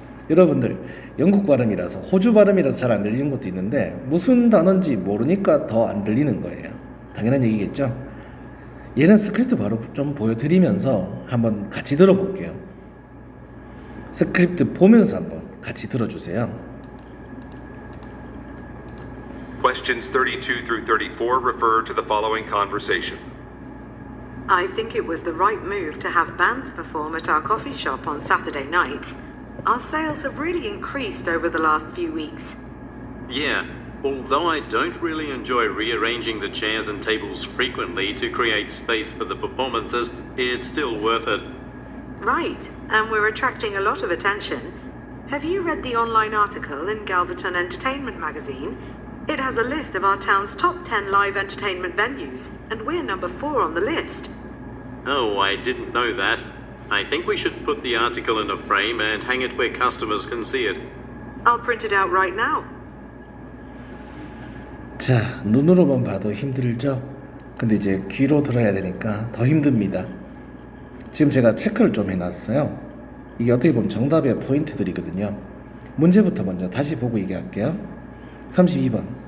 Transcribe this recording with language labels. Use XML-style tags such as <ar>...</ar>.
<ko>여러분들 영국 발음이라서 호주 발음이라서 잘 안 들리는 것도 있는데 무슨 단어인지 모르니까 더 안 들리는 거예요. 당연한 얘기겠죠? 얘는 스크립트 바로 좀 보여드리면서 한번 같이 들어볼게요. 스크립트 보면서 한번 같이 들어주세요.</ko> <en>Questions 32 through 34 refer to the following conversation. I think it was the right move to have bands perform at our coffee shop on Saturday nights. Our sales have really increased over the last few weeks. Yeah, although I don't really enjoy rearranging the chairs and tables frequently to create space for the performances, it's still worth it. Right, and we're attracting a lot of attention. Have you read the online article in Galverton Entertainment magazine? It has a list of our town's top 10 live entertainment venues, and we're number 4 on the list. Oh, I didn't know that. I think we should put the article in a frame and hang it where customers can see it. I'll print it out right now.</en> <ko>자, 눈으로만 봐도 힘들죠? 근데 이제 귀로 들어야 되니까 더 힘듭니다. 지금 제가 체크를 좀 해놨어요. 이게 어떻게 보면 정답의 포인트들이거든요. 문제부터 먼저 다시 보고 얘기할게요. 32번.</ko>